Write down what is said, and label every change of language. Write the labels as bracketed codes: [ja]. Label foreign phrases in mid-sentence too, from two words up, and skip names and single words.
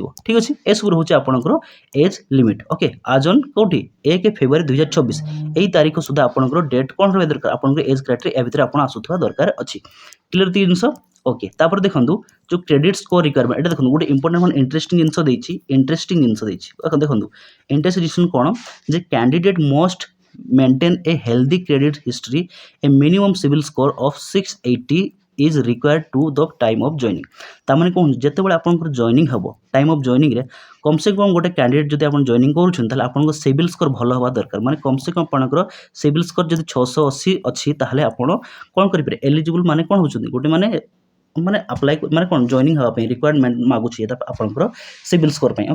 [or] ଠିକ୍ ଅଛି, ଏସବୁ ରହୁଛି ଆପଣଙ୍କର [en] age limit. [or] ଓକେ, [en] as on [or] କେଉଁଠି 1 ଫେବୃଆରୀ 2024 ଏହି ତାରିଖ ସୁଦ୍ଧା ଆପଣଙ୍କର ଡେଟ୍ କ'ଣ ରହିବା ଦରକାର, ଆପଣଙ୍କର [en] age criteria [or] ୟା ଭିତରେ ଆପଣ ଆସୁଥିବା ଦରକାର ଅଛି। କ୍ଲିୟର ଜିନିଷ। ଓକେ, ତାପରେ ଦେଖନ୍ତୁ ଯେଉଁ [en] credit score requirement, [or] ଏଇଟା ଦେଖନ୍ତୁ ଗୋଟେ ଇମ୍ପୋର୍ଟାଣ୍ଟ କ'ଣ ଇଣ୍ଟରେଷ୍ଟିଂ ଜିନିଷ ଦେଇଛି। ଦେଖନ୍ତୁ ଇଣ୍ଟରେଷ୍ଟିଂ କ'ଣ ଯେ [en] candidate must maintain a healthy credit history, a minimum civil score of 680 is required to the time of joining। [or] ତାମାନେ କ'ଣ ଯେତେବେଳେ ଆପଣଙ୍କର ଜଏନିଂ ହେବ [en] time of joiningରେ [hi] कम से कम [or] ଗୋଟେ କ୍ୟାଣ୍ଡିଡେଟ୍ ଯଦି ଆପଣ ଜଏନିଂ କରୁଛନ୍ତି ତାହେଲେ ଆପଣଙ୍କ [en] CIBIL score [or] ଭଲ ହେବା ଦରକାର। ମାନେ [hi] कम से कम [or] ଆପଣଙ୍କର [en] CIBIL score [or] ଯଦି 680 ଅଛି ତାହେଲେ ଆପଣ କ'ଣ କରିପାରିବେ ଏଲିଜିବୁଲ୍, ମାନେ କ'ଣ ହେଉଛନ୍ତି ଗୋଟେ ମାନେ ଆପ୍ଲାଏ ମାନେ କ'ଣ ଜଏନିଂ ହେବା ପାଇଁ ରିକ୍ୱାରମେଣ୍ଟ ମାଗୁଛି ଏଇଟା ଆପଣଙ୍କର [en] CIBIL score [or] ପାଇଁ।